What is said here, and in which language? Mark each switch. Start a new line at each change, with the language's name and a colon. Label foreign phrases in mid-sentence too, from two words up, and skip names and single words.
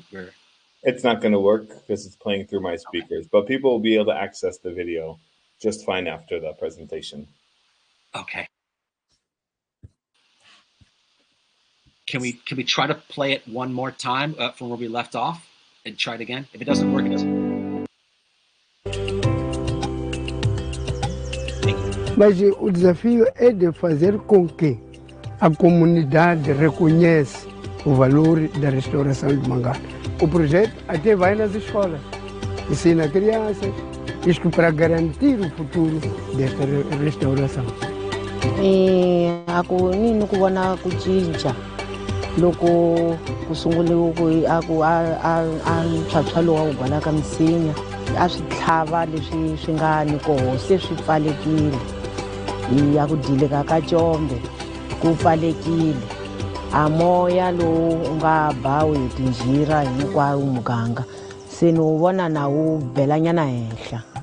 English: It's not going to work because it's playing through my speakers, but people will be able to access the video just fine after the presentation. Okay. Can we try to play it one more time from where we left off and try it again? If it doesn't work, it doesn't.
Portuguese: Mas o desafio é de fazer com que a comunidade reconheça o valor da restauração de mangá. O projeto até vai nas escolas, ensina crianças, isto para garantir o futuro desta restauração.
Tsonga: Aku nini ku vona ku cinca loko ku sunguliwe a ntshatsha lowa wu balaka misinya a swi tlhava leswi swi nga ni koho se swi pfalekile ya ku dileka ka combe ku pfalekile a moya lowu nga bawi hi tinjira hinkwawo muganga se ni wu vona na wu belanyana henhla.